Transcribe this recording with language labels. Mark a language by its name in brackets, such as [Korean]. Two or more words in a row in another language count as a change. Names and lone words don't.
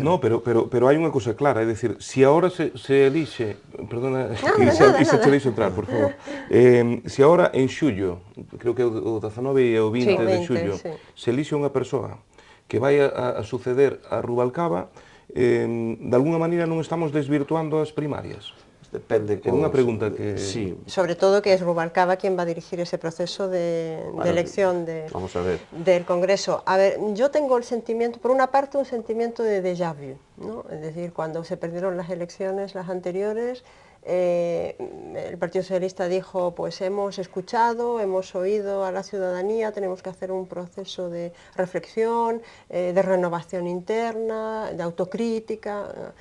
[Galician] No, pero hai unha cousa clara, é dicir, se agora se elixe, perdona, se te deixo entrar, por favor, se agora en xullo, creo que o 19 e o 20 de xullo, se elixe unha persoa que vai a suceder a Rubalcaba, de alguna maneira non estamos desvirtuando as primarias. Depende. É unha pregunta que... [Spanish] Sí. Sobre todo que es Rubalcaba quien va a dirigir ese proceso de elección vamos a ver. del Congreso. A ver, yo tengo el sentimiento, por una parte, un sentimiento de déjà vu, ¿no? Es decir, cuando se perdieron las elecciones, las anteriores, el Partido Socialista dijo, pues hemos escuchado, hemos oído a la ciudadanía, tenemos que hacer un proceso de reflexión, de renovación interna, de autocrítica.